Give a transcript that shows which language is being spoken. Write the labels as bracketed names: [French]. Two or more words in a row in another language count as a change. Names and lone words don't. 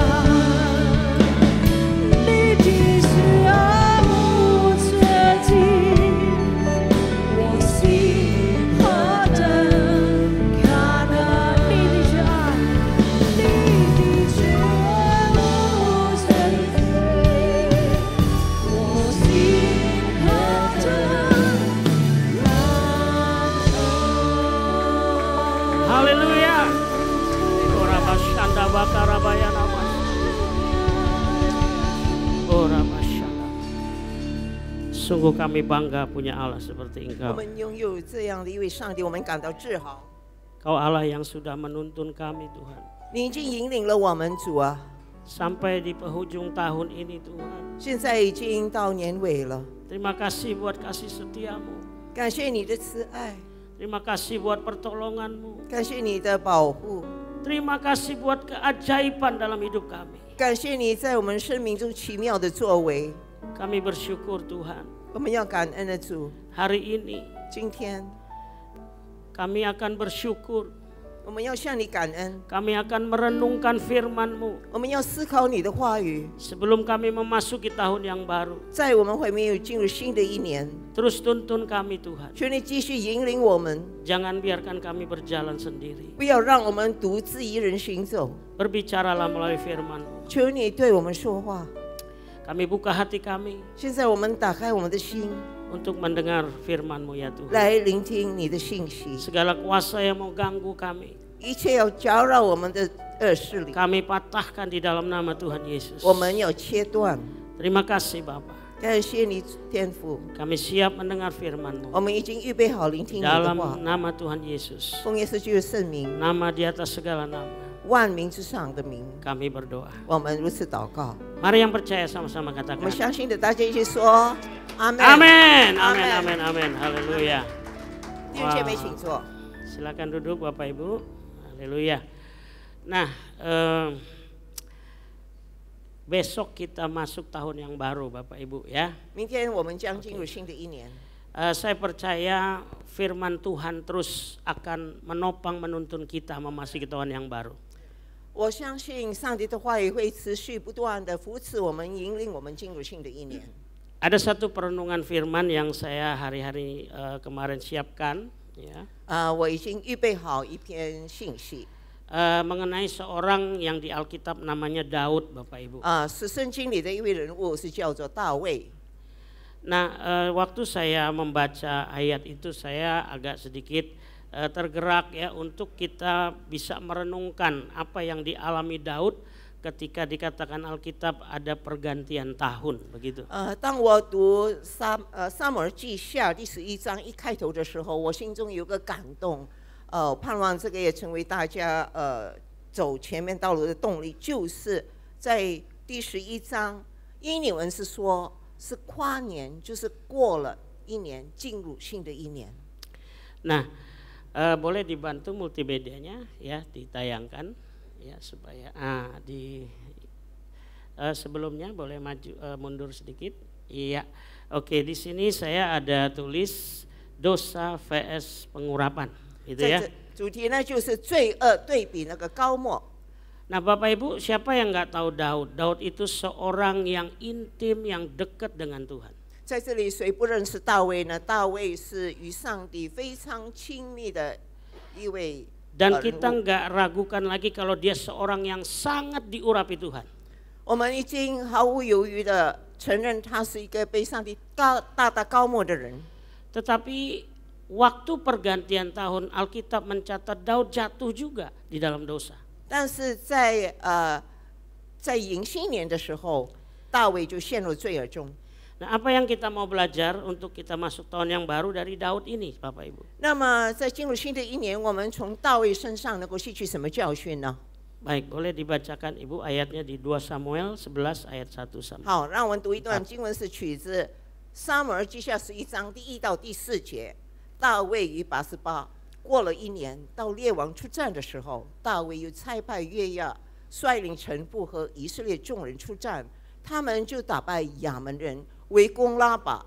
[Chinese] 你的慈爱无止境，我心何等看你的慈爱，你的慈爱无止境，我心何等感恩。哈利路亚！Ora bashanda bakarabaya nama. Ora bashanda. [Indonesian] Sungguh kami bangga punya Allah seperti [Chinese] 我 [Indonesian] Engkau. [Chinese] 们拥有这样的一位上帝，我们感到自豪。 [Indonesian] Kau Allah yang sudah menuntun kami Tuhan. [Chinese] 你已经引领了我们，主啊！ [Indonesian] Sampai di penghujung tahun ini Tuhan. [Chinese] 现在已经到年尾了， [Indonesian] Terima kasih buat kasih setiamu. [Chinese] 感谢你的慈爱， [Indonesian] Terima kasih buat pertolonganmu. [Chinese] 感谢你的保护， [Indonesian] Terima kasih buat keajaiban dalam hidup kami. [Chinese] 感谢你在我们生命中奇妙的作为。 [Indonesian] Kami bersyukur Tuhan. [Chinese] 我们要感恩的主， [Indonesian] Hari ini [Chinese] 今天 [Indonesian] kami akan bersyukur. [Chinese] 我们要向你感恩， [Indonesian] Kami akan merenungkan firman-Mu [Chinese] 我们要思考你的话语。 [Indonesian] sebelum kami memasuki tahun yang baru. [Chinese] 在我们还没有进入新的一年， [Indonesian] Terus tuntun kami Tuhan. [Chinese] 求你继续引领我们， [Indonesian] Jangan biarkan kami berjalan sendiri. [Chinese] 不要让我们独自一人行走。 [Indonesian] Berbicaralah melalui firman-Mu. [Chinese] 求你对我们说话。 [Indonesian] Kami buka hati kami [Chinese] 现在我们打开我们的心， [Indonesian] untuk mendengar firman-Mu ya Tuhan. [Chinese] 来聆听你的信息。 [Indonesian] Segala kuasa yang mau ganggu kami, [Chinese] 一切要搅扰我们的恶势力， [Indonesian] kami patahkan di dalam nama Tuhan Yesus. [Chinese] 我们要切断。 [Indonesian] Terima kasih Bapa. [Chinese] 感谢你天父， [Indonesian] Kami siap mendengar firman-Mu. [Chinese] 我们已经预备好聆听你的话 [Indonesian] Dalam。nama Tuhan Yesus. [Chinese] 奉耶稣基督圣名， [Indonesian] Nama di atas segala nama. [Chinese] 万名之上的名， [Indonesian] Kami berdoa. [Chinese] 我们如此祷告。 [Indonesian] Mari yang percaya sama-sama [Chinese] 我 [Indonesian] katakan. [Chinese] 们相信的，大家一起说阿门。 [Indonesian] Amin, amin, Amin. amin, amin. Haleluya. [Chinese] 弟兄姐妹，请坐。 [Indonesian] Silakan duduk Bapak Ibu. Haleluya. Nah, besok kita masuk tahun yang baru Bapak Ibu ya. [Chinese] 明天我们将进入新的一年。 [Indonesian] Saya percaya firman Tuhan terus akan menopang menuntun kita memasuki tahun yang baru. [Chinese] 我相信上帝的话语会持续不断的扶持我们，引领我们进入新的一年。 [Indonesian] Ada satu perenungan firman yang saya hari-hari kemarin siapkan ya. [Chinese] 我已经预备好一篇信息。 [Indonesian] mengenai seorang yang di Alkitab namanya Daud, Bapak Ibu. [Chinese] 是圣经里的一位人物，是叫做大卫。 [Indonesian] Nah, waktu saya membaca ayat itu saya agak sedikit tergerak ya untuk kita bisa merenungkan apa yang dialami Daud ketika dikatakan Alkitab ada pergantian tahun, begitu. [Chinese] 当我读撒母耳记下第11章一开头的时候，我心中有个感动，盼望这个也成为大家走前面道路的动力，就是在第11章，伊尼文是说是跨年，就是过了一年，进入新的一年。 [Indonesian] Nah, boleh dibantu multimedianya ya, ditayangkan ya supaya sebelumnya boleh maju mundur sedikit. Iya. Oke, di sini saya ada tulis dosa vs pengurapan, gitu ya. [Chinese] 主题呢就是罪恶对比那个高莫。 [Indonesian] Nah, Bapak Ibu, siapa yang nggak tahu Daud? Daud itu seorang yang intim, yang dekat dengan Tuhan. [Chinese] 在这里，谁不认识大卫呢？大卫是与上帝非常亲密的一位。 [Indonesian] Dan kita nggak ragukan lagi kalau dia seorang yang sangat diurapi Tuhan. [Chinese] 我们已经毫无犹豫的承认他是一个被上帝大大高莫的人。 [Indonesian] Tetapi waktu pergantian tahun Alkitab mencatat Daud jatuh juga di dalam dosa. [Chinese] 但是在迎新年的时候，大卫就陷入罪恶中。 [Indonesian] Nah, apa yang kita mau belajar untuk kita masuk tahun yang baru dari Daud ini, Bapak Ibu? [Chinese] 那么在进入新的一年，我们从大卫身上能够吸取什么教训呢？ [Indonesian] Baik, boleh dibacakan Ibu ayatnya di 2 Samuel 11 ayat 1 sampai. [Chinese] 好，让我们读一段经文，是取自撒母耳记下11章第1到第4节。大卫与拔示巴过了一年，到列王出战的时候，大卫又差派约押率领臣部和以色列众人出战，他们就打败亚门人，围攻拉巴。